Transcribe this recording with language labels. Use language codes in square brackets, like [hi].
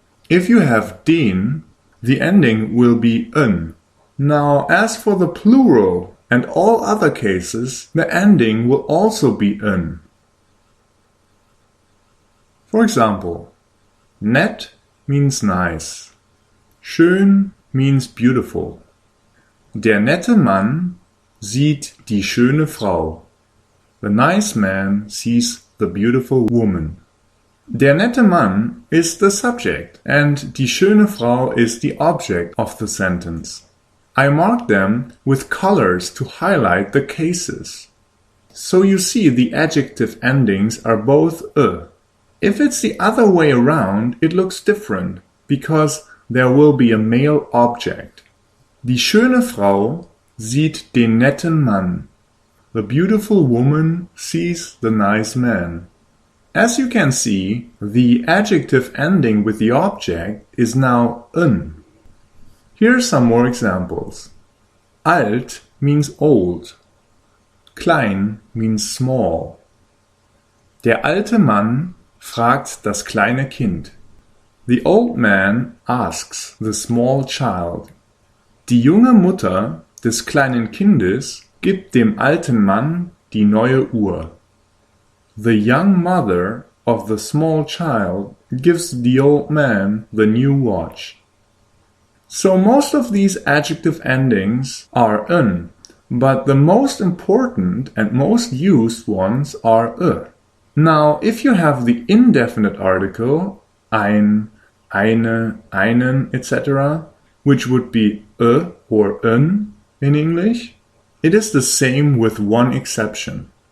[en] If you have den, the ending will be n. Now, as for the plural and all other cases, the ending will also be n. For example, nett means nice. Schön means beautiful. [de] Der nette Mann sieht die schöne Frau. [en] The nice man sees the beautiful woman. [de] Der nette Mann [en] is the subject and [de] die schöne Frau [en] is the object of the sentence. I marked them with colors to highlight the cases. So you see the adjective endings are both If it's the other way around, it looks different because there will be a male object. [de] Die schöne Frau sieht den netten Mann. [en] The beautiful woman sees the nice man. As you can see, the adjective ending with the object is now n. Here are some more examples. Alt means old. Klein means small. [de] Der alte Mann fragt das kleine Kind. [en] The old man asks the small child. [de] Die junge Mutter des kleinen Kindes gibt dem alten Mann die neue Uhr. [en] The young mother of the small child gives the old man the new watch. So most of these adjective endings are n, but the most important and most used ones are Now, if you have the indefinite article, ein, eine, einen, etc., which would be or n in English, it is the same with one exception.